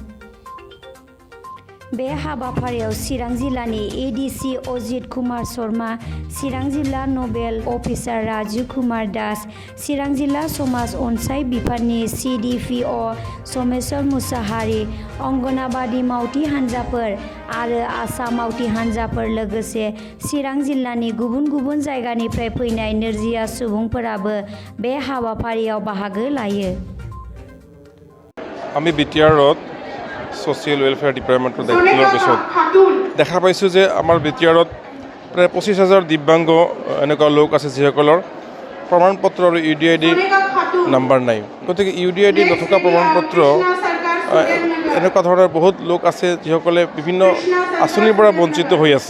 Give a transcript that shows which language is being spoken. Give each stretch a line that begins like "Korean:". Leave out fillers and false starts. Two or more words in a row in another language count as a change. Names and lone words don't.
Bodo: बे हाबाफारियाव चिरां जिल्लानि एडिसि अजित कुमार शर्मा, चिरां जिल्ला नबेल अफिसार राजु कुमार दास, चिरां जिल्ला समाज अनसाय बिफाननि CDPO समेश्वर मुसाहारि, अंगनाबादि मावथि हान्जाफोर आरो आसा मावथि हान्जाफोर लोगोसे चिरां जिल्लानि गुबुन गुबुन जायगानिफ्राय फैनाय नोरजिया सुबुंफोराबो बे हाबाफारियाव बाहागो लायो।
Assamese: আমি বিটিআৰত ছ'চিয়েল ৱেলফেয়াৰ ডিপাৰ্টমেণ্টৰ দায়িত্ব লোৱাৰ পিছত দেখা পাইছোঁ যে আমাৰ বিটিআৰত প্ৰায় 25,000 দিব্যাংগ এনেকুৱা লোক আছে যিসকলৰ প্ৰমাণপত্ৰ আৰু UDID নাম্বাৰ নাই। গতিকে UDID নথকা প্ৰমাণপত্ৰ এনেকুৱা ধৰণৰ বহুত লোক আছে যিসকলে বিভিন্ন আঁচনিৰ পৰা বঞ্চিত হৈ আছে।